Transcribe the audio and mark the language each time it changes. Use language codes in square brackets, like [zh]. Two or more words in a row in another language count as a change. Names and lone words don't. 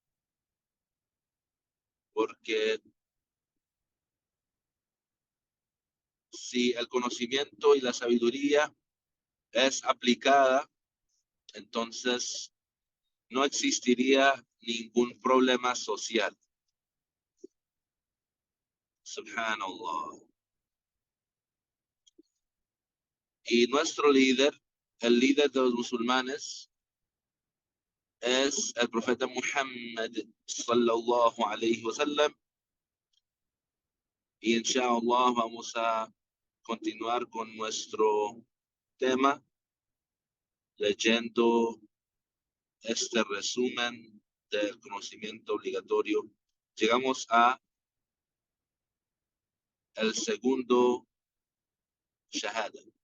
[es] porque si el conocimiento y la sabiduría es aplicada, entonces no existiría ningún problema social. Subhanallah. Y nuestro líder, el líder de los musulmanes, es el profeta Muhammad [ar] صلى الله عليه وسلم. [es] Y inshallah vamos a continuar con nuestro tema leyendo este resumen del conocimiento obligatorio. Llegamos a el segundo shahada.